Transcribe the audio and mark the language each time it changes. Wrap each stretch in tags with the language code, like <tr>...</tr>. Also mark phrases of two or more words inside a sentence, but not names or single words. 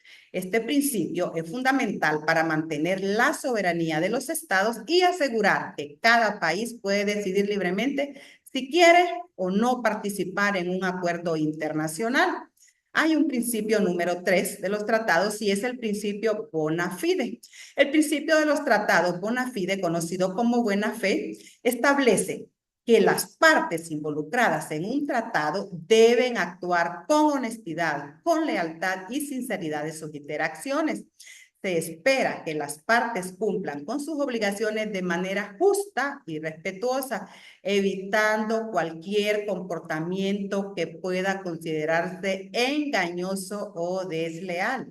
<es>Este principio es fundamental para mantener la soberanía de los estados y asegurar que cada país puede decidir libremente si quiere o no participar en un acuerdo internacional. Hay un principio número 3 de los tratados y es el principio</es> <la>bona fide.</la> <es>El principio de los tratados</es> <la>bona fide,</la> <es>conocido como buena fe, establece que las partes involucradas en un tratado deben actuar con honestidad, con lealtad y sinceridad en sus interacciones. Se espera que las partes cumplan con sus obligaciones de manera justa y respetuosa, evitando cualquier comportamiento que pueda considerarse engañoso o desleal.</es>